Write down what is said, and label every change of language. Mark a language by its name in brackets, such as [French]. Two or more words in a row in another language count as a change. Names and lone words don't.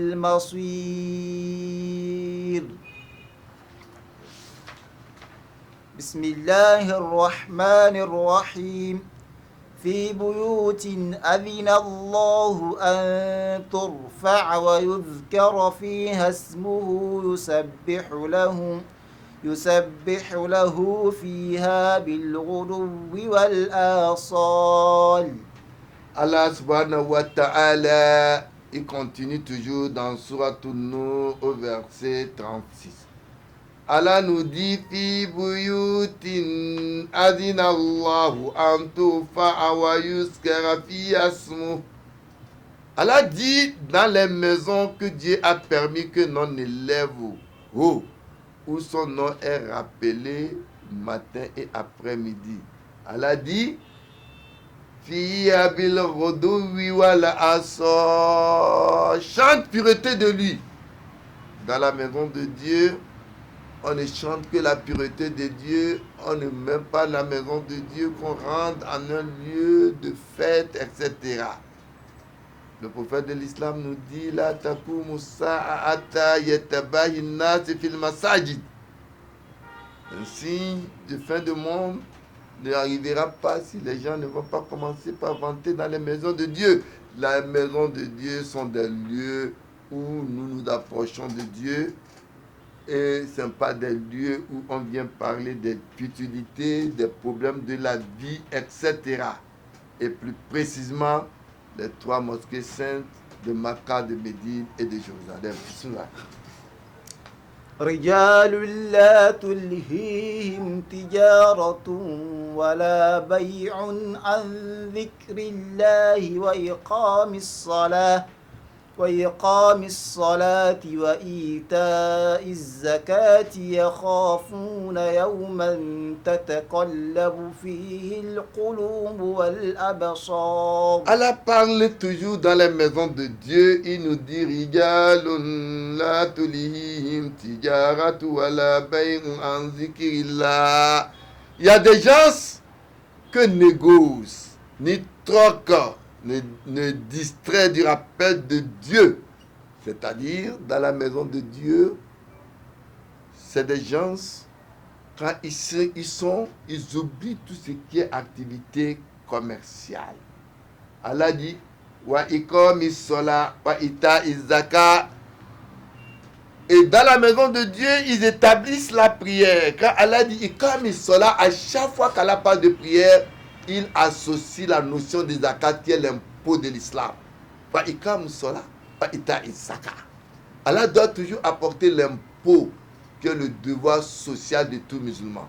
[Arabic] المصير بسم الله الرحمن الرحيم في بيوت أذن الله أن ترفع ويذكر فيها اسمه يسبح له فيها بالغدو والآصال. الله سبحانه وتعالى, [French] il continue toujours dans Surat An-Nur au verset 36. Allah nous dit [Arabic] في بيوت أذن الله أن ترفع ويذكر فيها اسمه. [French] Allah dit dans les maisons que Dieu a permis que l'on élève haut, où son nom est rappelé matin et après-midi. Allah dit [Arabic] فيها بالغدو والآصال. [French] Chante pureté de lui. Dans la maison de Dieu, on ne chante que la pureté de Dieu, on ne met pas la maison de Dieu qu'on rentre en un lieu de fête, etc. Le prophète de l'islam nous dit [Arabic] لا تقوم الساعة يتباهى الناس في المساجد. [French] Un signe de fin de monde ne arrivera pas si les gens ne vont pas commencer par vanter dans les maisons de Dieu. Les maisons de Dieu sont des lieux où nous nous approchons de Dieu Et ce n'est pas des lieux où on vient parler des futilités, des problèmes de la vie, etc. Et plus précisément, les 3 mosquées saintes de Makkah, de Médine et de Jérusalem. Bismillah. [Arabic] رجال لا تلهيهم تجارة ولا بيع عن ذكر الله وإقام الصلاة وإيتاء الزكاة يخافون يوما تتقلب فيه القلوب والأبصار. [French] Allah parle toujours dans les maisons de Dieu. Il nous dit [Arabic] رجال لا تلهيهم تجارة ولا بيع عن ذكر الله. [French] Il y a des gens que négocient, ni troquent, ne distrait du rappel de Dieu. C'est-à-dire, dans la maison de Dieu, c'est des gens, quand ils oublient tout ce qui est activité commerciale. Allah dit, [Arabic] وأقيموا الصلاة وإيتاء الزكاة. [French] Et dans la maison de Dieu, ils établissent la prière. Quand Allah dit [Arabic] أقيموا الصلاة, [French] à chaque fois qu'Allah parle de prière, il associe la notion de zakat qui est l'impôt de l'islam. Allah doit toujours apporter l'impôt qui est le devoir social de tout musulman.